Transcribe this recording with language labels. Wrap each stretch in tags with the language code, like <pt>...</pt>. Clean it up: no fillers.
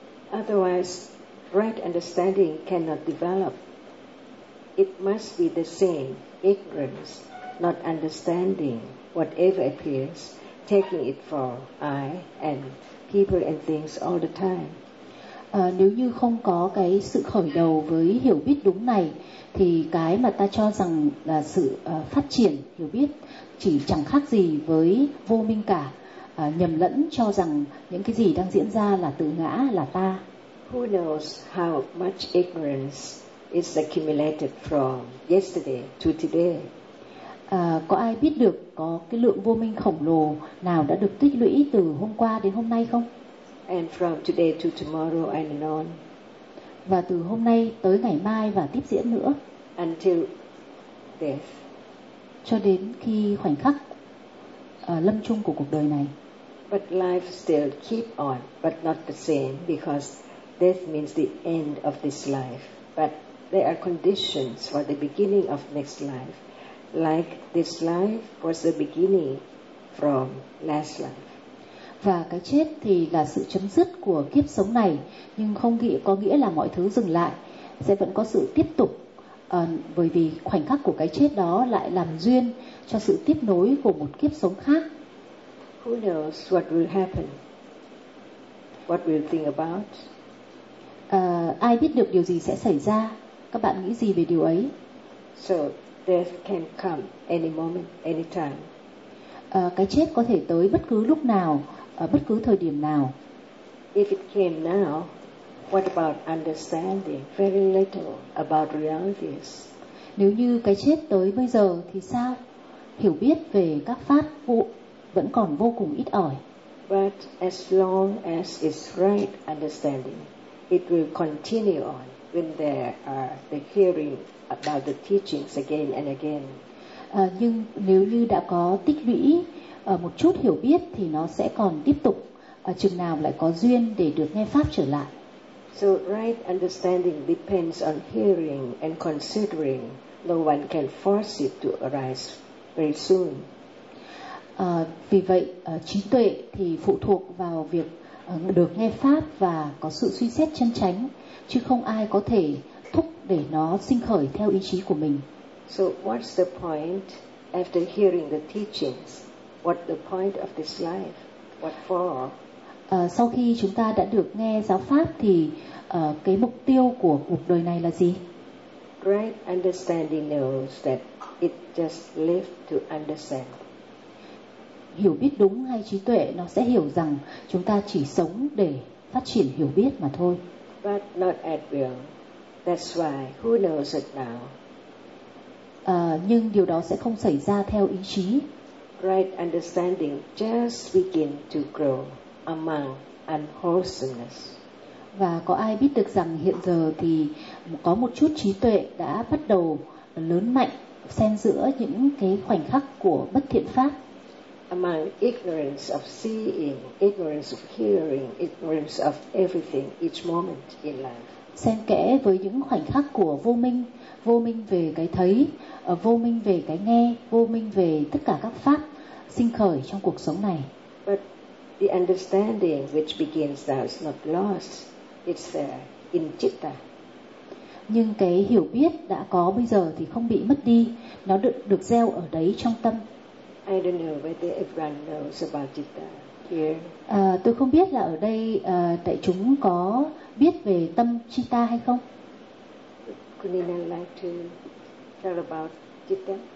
<en>Otherwise, right understanding cannot develop. It must be the same ignorance, not understanding whatever appears, taking it for I and people and things all the time.</en> <vi>Nếu như không có cái sự khởi đầu với hiểu biết đúng này, thì cái mà ta cho rằng là sự phát triển hiểu biết chỉ chẳng khác gì với vô minh cả, nhầm lẫn cho rằng những cái gì đang diễn ra là tự ngã, là ta.</vi> <en>Who knows how much ignorance is accumulated from yesterday to today?</en> <vi>Có ai biết được có cái lượng vô minh khổng lồ nào đã được tích lũy từ hôm qua đến hôm nay không?</vi> <en>And from today to tomorrow and on.</en> <vi>Và từ hôm nay tới ngày mai và tiếp diễn nữa.</vi> <en>Until death.</en> <vi>Cho đến khi khoảnh khắc lâm chung của cuộc đời này.</vi> <en>But life still keep on, but not the same because death means the end of this life, but there are conditions for the beginning of next life, like this life was the beginning from last life.</en> <vi>Và cái chết thì là sự chấm dứt của kiếp sống này, nhưng không có nghĩa là mọi thứ dừng lại, sẽ vẫn có sự tiếp tục, bởi vì khoảnh khắc của cái chết đó lại làm duyên cho sự tiếp nối của một kiếp sống khác.</vi> <en>Who knows what will happen? What will think about?</en> <vi>Ai biết được điều gì sẽ xảy ra? Các bạn nghĩ gì về điều ấy?</vi> <en>So death can come any moment, any time.</en> <vi>Cái chết có thể tới bất cứ lúc nào, ở bất cứ thời điểm nào.</vi> <en>If it came now, what about understanding very little about realities?</en> <vi>Nếu như cái chết tới bây giờ thì sao? Hiểu biết về các pháp vụ vẫn còn vô cùng ít ỏi.</vi> <en>But as long as it's right understanding, it will continue on when there are the hearing about the teachings again and again.</en> <vi>Nhưng nếu như đã có tích lũy một chút hiểu biết thì nó sẽ còn tiếp tục chừng nào lại có duyên để được nghe pháp trở lại.</vi> <en>So right understanding depends on hearing and considering. No one can force it to arise very soon.</en> <vi>Vì vậy trí tuệ thì phụ thuộc vào việc được nghe pháp và có sự suy xét chân chánh, chứ không ai có thể thúc để nó sinh khởi theo ý chí của mình.</vi> <en>So what's the point after hearing the teachings? What's the point of this life? What for?</en> <vi>Sau khi chúng ta đã được nghe giáo pháp thì cái mục tiêu của cuộc đời này là gì?</vi> <en>Right understanding knows that it just lived to understand.</en> <vi>Hiểu biết đúng hay trí tuệ nó sẽ hiểu rằng chúng ta chỉ sống để phát triển hiểu biết mà thôi.</vi> <en>But not at will. That's why who knows it now?</en> <vi>Nhưng điều đó sẽ không xảy ra theo ý chí.</vi> <en>Right understanding just begin to grow among unwholesomeness.</en> <vi>Và có ai biết được rằng hiện giờ thì có một chút trí tuệ đã bắt đầu lớn mạnh xen giữa những cái khoảnh khắc của bất thiện pháp.</vi> <en>Among ignorance of seeing, ignorance of hearing, ignorance of everything each moment in life.</en> <vi>Xen kẽ với những khoảnh khắc của vô minh, vô minh về cái thấy, vô minh về cái nghe, vô minh về tất cả các pháp sinh khởi trong cuộc sống này.</vi> <en>But the understanding which begins now is not lost. It's there in citta.</en> <vi>Nhưng cái hiểu biết đã có bây giờ thì không bị mất đi. Nó được gieo ở đấy trong tâm. I don't know whether everyone knows about citta here. Tôi không biết là ở đây đại chúng có biết về tâm citta hay không?</vi> <en>Could you like to tell about citta?</en>